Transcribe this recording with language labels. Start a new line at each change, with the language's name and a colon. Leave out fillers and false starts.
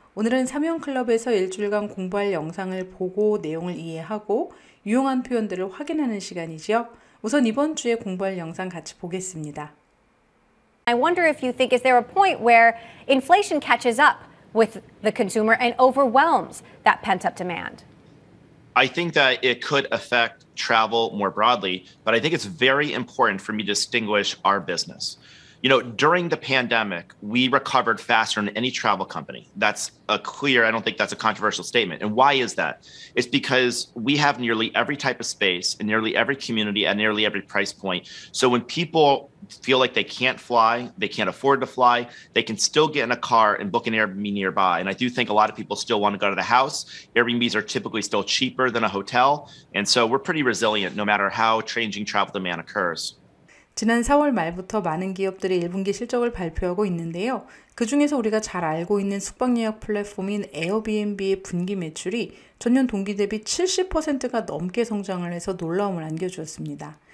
Korean: 오늘은 삼형클럽에서 일주일간 공부할 영상을 보고 내용을 이해하고 유용한 표현들을 확인하는 시간이죠. 우선 이번 주에 공부할 영상 같이 보겠습니다.
English: I wonder if you think, is there a point where inflation catches up with the consumer and overwhelms that pent-up demand? I think that it could affect travel more broadly, but I think it's very important for me to distinguish our business. You know, during the pandemic, we recovered faster than any travel company. That's I don't think that's a controversial statement. And why is that? It's because we have nearly every type of space in nearly every community at nearly every price point. So when people feel like they can't fly, they can't afford to fly, they can still get in a car and book an Airbnb nearby. And I do think a lot of people still want to go to the house. Airbnbs are typically still cheaper than a hotel. And so we're pretty resilient no matter how changing travel demand occurs.
Korean: 지난 4월 말부터 많은 기업들이 1분기 실적을 발표하고 있는데요. 그 중에서 우리가 잘 알고 있는 숙박 예약 플랫폼인 에어비앤비의 분기 매출이 전년 동기 대비 70%가 넘게 성장을 해서 놀라움을 안겨주었습니다.